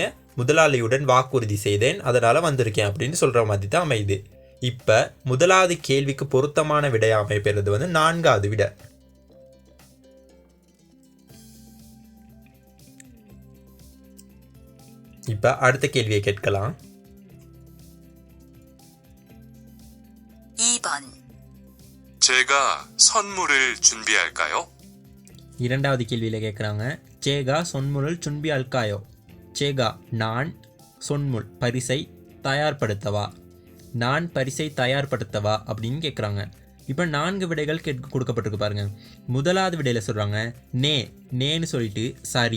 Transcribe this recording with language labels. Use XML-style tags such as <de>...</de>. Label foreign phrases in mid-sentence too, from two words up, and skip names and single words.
<ta>முதலாளியுடன் வாக்குறுதி செய்தேன், அதனால் வந்திருக்கேன் அப்படின்னு சொல்கிற மாதிரி தான் அமையுது. இப்போ முதலாவது கேள்விக்கு பொருத்தமான விடையாக அமைப்பது நான்காவது விடை. இப்போ அடுத்த கேள்வியை கேட்கலாம்.</ta> <ko>2번. 제가 선물을 준비할까요?</ko> <ta>இரண்டாவது கேள்வியில் கேட்குறாங்க.</ta> <ko>제가 선물 준비 할까요.</ko> <ta>சேகா நான், சொன்முல் பரிசை தயார்படுத்தவா. நான் பரிசை தயார்படுத்தவா அப்படின்னு கேட்குறாங்க. இப்போ 4 விடைகள் கொடுக்கப்பட்டிருக்கு பாருங்க. முதலாவது விடையில் சொல்கிறாங்க நேன்னு சொல்லிட்டு சரி.</ta>